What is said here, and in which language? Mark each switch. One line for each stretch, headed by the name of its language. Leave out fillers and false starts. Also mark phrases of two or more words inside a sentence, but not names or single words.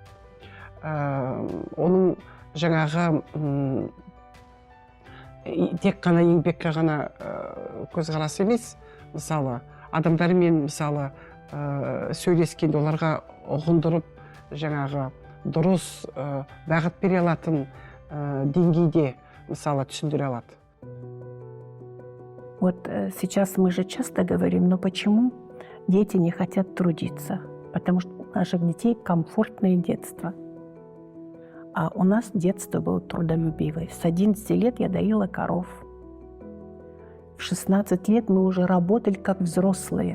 Kazakh: Оның жаңағы тек қана еңбекке ғана көзқарасы емес, мысалы, адамдармен мысалы сөйлескенде оларға ұғындырып, жаңағы дұрыс бағыт бере алатын деңгейде мысалы түсіндіре алады.
Russian: Вот сейчас мы же часто говорим, но почему дети не хотят трудиться? Потому что у наших детей комфортное детство. А у нас детство было трудолюбивое. С 11 лет я доила коров. В 16 лет мы уже работали как взрослые.